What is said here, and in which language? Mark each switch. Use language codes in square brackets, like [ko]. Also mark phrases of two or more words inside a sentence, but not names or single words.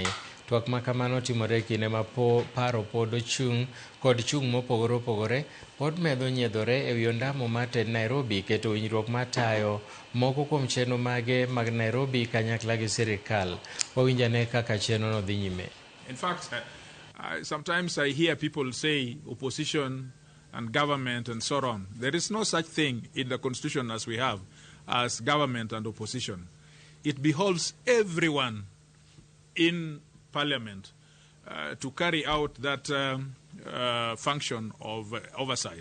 [luo] Twak ma kamano timore kinde ma paro pod chung' kod chung' mopogore opogore pod medo nyiedhore e wi ondamo mar tend Nairobi keto winjruok matayo moko kuom chenro mage mag Nairobi kanyakla gi sirkal. Wawinjane kaka chenro no dhi nyime. [en] In fact, sometimes I hear people say opposition and government and so on. There is no such thing in the constitution as we have as government and opposition. It beholds everyone in Parliament to carry out that function of oversight.